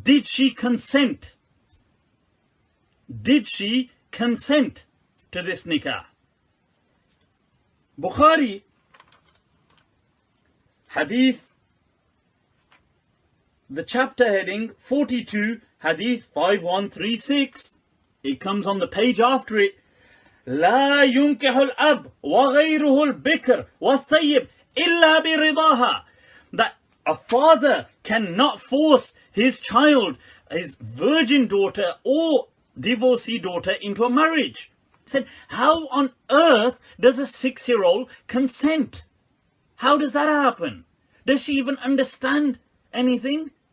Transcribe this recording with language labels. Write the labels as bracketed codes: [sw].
[en] Did she consent? Did she consent to this nikah? Bukhari, hadith, the chapter heading 42, hadith 5136. It comes on the page after it. [ar] لا ينكح الأب وغيره البكر والثيب إلا برضاها. [en] That a father cannot force his child, his virgin daughter or divorcee daughter into a marriage. I said, how on earth does a 6-year-old consent? How does that happen? Does she even understand anything?